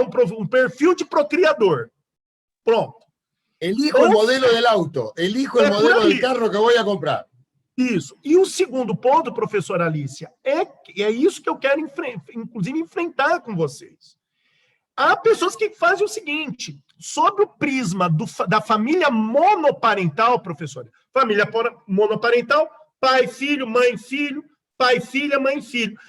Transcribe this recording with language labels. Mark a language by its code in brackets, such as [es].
[pt] Um perfil de procriador. Pronto. [es] Elijo el modelo del auto, elijo el modelo del carro que voy a comprar. [pt] Isso. E o segundo ponto, professora Alícia, é isso que eu quero, inclusive, enfrentar com vocês. Há pessoas que fazem o seguinte, sob o prisma da família monoparental, professora, família monoparental, pai, filho, pai, filha, mãe, filho.